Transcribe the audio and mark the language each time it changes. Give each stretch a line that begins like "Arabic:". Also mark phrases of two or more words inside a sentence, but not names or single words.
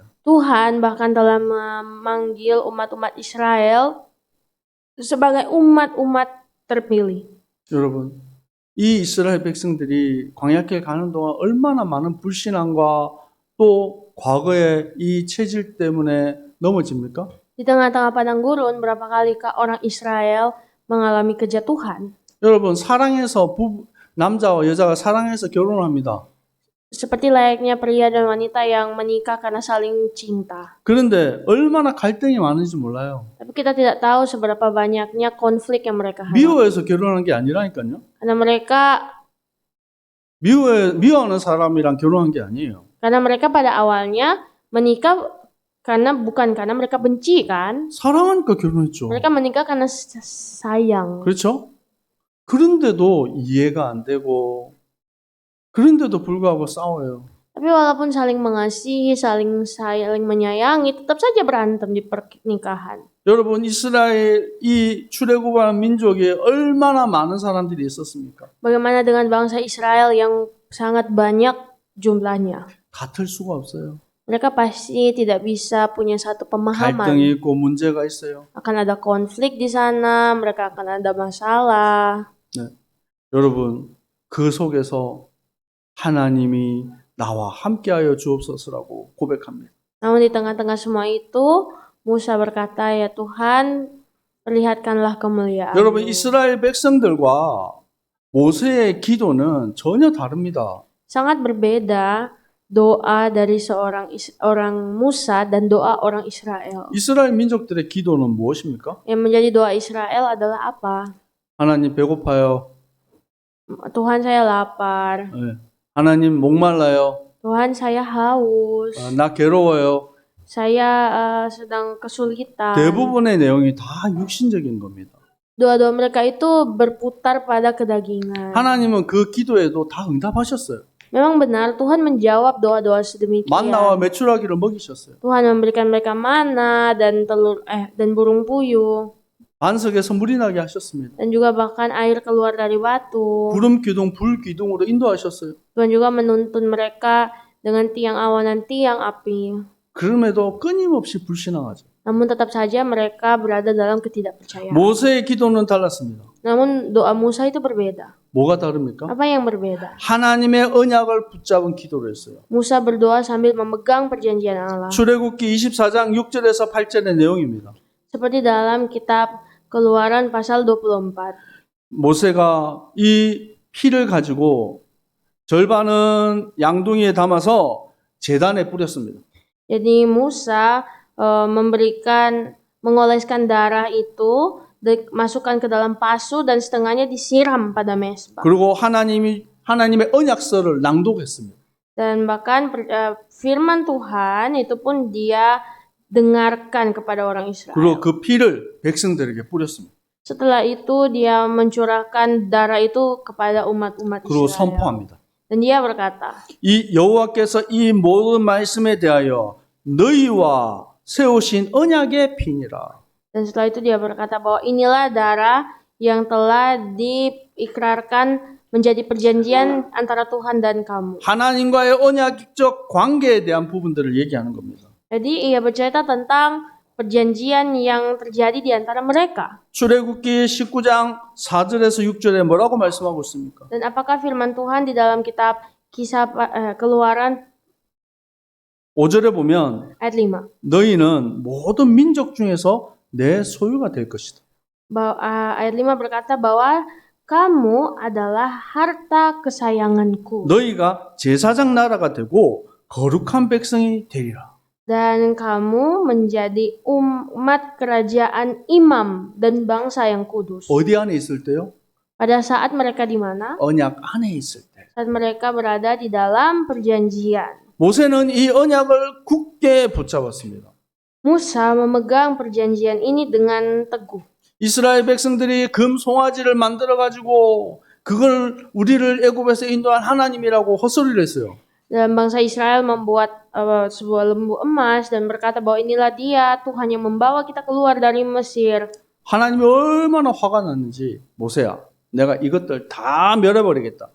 Indonesian: Tuhan bahkan telah memanggil umat-umat Israel sebagai umat-umat terpilih.
Korean: 여러분, 이 이스라엘 백성들이 광야길 가는 동안 얼마나 많은 불신앙과 또 과거의 이 체질 때문에 넘어집니까?
Indonesian: Di tengah-tengah padang gurun, berapa kalikah orang Israel mengalami kejatuhan?
Korean: 여러분, 남자와 여자가 사랑해서 결혼합니다.
Indonesian: Seperti layaknya pria dan wanita yang menikah karena saling cinta.
Korean: 그런데 얼마나 갈등이 많은지 몰라요.
Indonesian: Tapi kita tidak tahu seberapa banyaknya konflik yang mereka hadapi.
Korean: 미워해서 결혼한 게 아니라니까요.
Indonesian: Karena mereka
Korean: 미워하는 사람이랑 결혼한 게 아니에요.
Indonesian: Karena mereka pada awalnya menikah bukan karena mereka benci kan?
Korean: 사랑하니까 결혼했죠.
Indonesian: Mereka menikah karena sayang.
Korean: 그렇죠? 그런데도 이해가 안 되고 그런데도 불구하고 싸워요.
Indonesian: Tapi walaupun saling mengasihi, saling menyayangi, tetap saja berantem di pernikahan.
Korean: 여러분, 이스라엘 이 출애굽한 민족에 얼마나 많은 사람들이 있었습니까?
Indonesian: Bagaimana dengan bangsa Israel yang sangat banyak jumlahnya?
Korean: 같을 수가 없어요.
Indonesian: Mereka pasti tidak bisa punya satu pemahaman.
Korean: 갈등이 있고 문제가 있어요.
Indonesian: Akan ada konflik di sana, mereka akan ada masalah.
Korean: 네. 여러분, 그 속에서 하나님이 나와 함께하여 주옵소서라고 고백합니다.
Indonesian: Namun di tengah-tengah semua itu, Musa berkata, ya Tuhan, perlihatkanlah kemuliaan.
Korean: 여러분, 이스라엘 백성들과 모세의 기도는 전혀 다릅니다.
Indonesian: Sangat berbeda doa dari orang Musa dan doa orang Israel.
Korean: 이스라엘 민족들의 기도는 무엇입니까?
Indonesian: Yang menjadi doa Israel adalah apa?
Korean: 하나님 배고파요.
Indonesian: Tuhan, saya lapar.
Korean: 예. 하나님 목말라요.
Indonesian: Tuhan, saya haus.
Korean: 나 괴로워요.
Indonesian: Saya sedang kesulitan.
Korean: 대부분의 내용이 다 육신적인 겁니다.
Indonesian: Doa-doa mereka itu berputar pada kedagingan.
Korean: 하나님은 그 기도에도 다 응답하셨어요.
Indonesian: Memang benar Tuhan menjawab doa-doa sedemikian.
Korean: 만나와 메추라기를 먹이셨어요.
Indonesian: Tuhan memberikan mereka mana dan dan burung puyuh.
Korean: 반석에서 물이 나게 하셨습니다.
Indonesian: Dan juga bahkan air keluar dari batu.
Korean: 구름 기둥, 불 기둥으로 인도하셨어요.
Indonesian: Tuhan juga menuntun mereka dengan tiang awan dan tiang api.
Korean: 그럼에도 끊임없이 불신앙하죠.
Indonesian: Namun tetap saja mereka berada dalam ketidakpercayaan.
Korean: 모세의 기도는 달랐습니다.
Indonesian: Namun doa Musa itu berbeda.
Korean: 뭐가 다릅니까?
Indonesian: Apa yang berbeda?
Korean: 하나님의 언약을 붙잡은 기도를 했어요.
Indonesian: Musa berdoa sambil memegang perjanjian Allah.
Korean: 출애굽기 24장 6절에서 8절의 내용입니다.
Indonesian: Seperti dalam kitab Keluaran pasal 24.
Korean: 모세가 이 피를 가지고 절반은 양동이에 담아서 제단에 뿌렸습니다.
Indonesian: Jadi Musa mengoleskan darah itu, masukkan ke dalam pasu dan setengahnya disiram pada mezbah.
Korean: 그리고 하나님의 언약서를 낭독했습니다.
Indonesian: Dan bahkan firman Tuhan itu pun dia dengarkan kepada orang Israel.
Korean: 그리고 그 피를 백성들에게 뿌렸습니다.
Indonesian: Setelah itu dia mencurahkan darah itu kepada umat-umat
Korean: 그리고
Indonesian: Israel.
Korean: 선포합니다.
Indonesian: Dan dia berkata,
Korean: 이 여호와께서 이 모든 말씀에 대하여 너희와 세우신 언약의 피니라.
Indonesian: Dan setelah itu dia berkata bahwa inilah darah yang telah diikrarkan menjadi perjanjian antara Tuhan dan kamu.
Korean: 하나님과의 언약적 관계에 대한 부분들을 얘기하는 겁니다.
Indonesian: Jadi ia bercerita tentang perjanjian yang terjadi di antara mereka.
Korean: 출애굽기 19장 4절에서 6절에 뭐라고 말씀하고 있습니까?
Indonesian: Dan apakah firman Tuhan di dalam kitab Kisah Keluaran
Korean: 5절에 보면
Indonesian: ayat 5.
Korean: 너희는 모든 민족 중에서 내 소유가 될 것이다.
Indonesian: Ayat 5 berkata bahwa kamu adalah harta kesayanganku.
Korean: 너희가 제사장 나라가 되고 거룩한 백성이 되리라.
Indonesian: Dan kamu menjadi umat kerajaan imam dan bangsa yang kudus.
Korean: 어디 안에 있을 때요?
Indonesian: Pada saat mereka di mana?
Korean: 언약 안에 있을 때.
Indonesian: Saat mereka berada di dalam perjanjian.
Korean: 모세는 이 언약을 굳게 붙잡았습니다.
Indonesian: Musa memegang perjanjian ini dengan teguh.
Korean: 이스라엘 백성들이 금 송아지를 만들어 가지고 그걸 우리를 애굽에서 인도한 하나님이라고 헛소리를 했어요.
Indonesian: Dan bangsa Israel membuat sebuah lembu emas dan berkata bahwa inilah dia Tuhan yang membawa kita keluar dari Mesir.
Korean: 하나님이 얼마나 화가 났는지 모세야 내가 이것들 다 멸해버리겠다.